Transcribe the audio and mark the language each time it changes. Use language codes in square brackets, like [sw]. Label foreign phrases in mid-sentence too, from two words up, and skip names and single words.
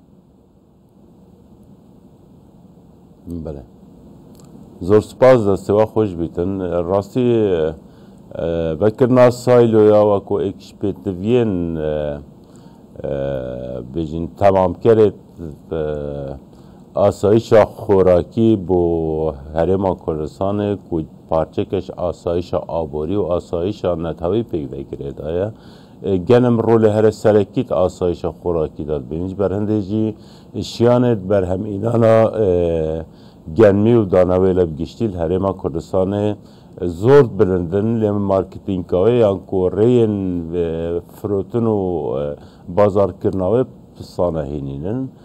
[ku] بله زۆر سپاس دەستەوە خۆش بیتن ڕاستی بەکردنا سایلۆیا وەکو ئێکشپێتڤێن بێژین تەمامکەرێت ئاسایشە خۆراکی بۆ هەرێما کوردستانê ku parçekek asayişa aborî û asayişa netewî pêk vekirêdaye genim rolê here serekît asayişa xwerakî da dibêjin ber hindê jî şiyanê berhemînana genmî û danewê li giştî li herêma Kurdistanê zor bilindin lê marketingawê yan ku rêyên firotin û bazarkirina wê pisane hênînin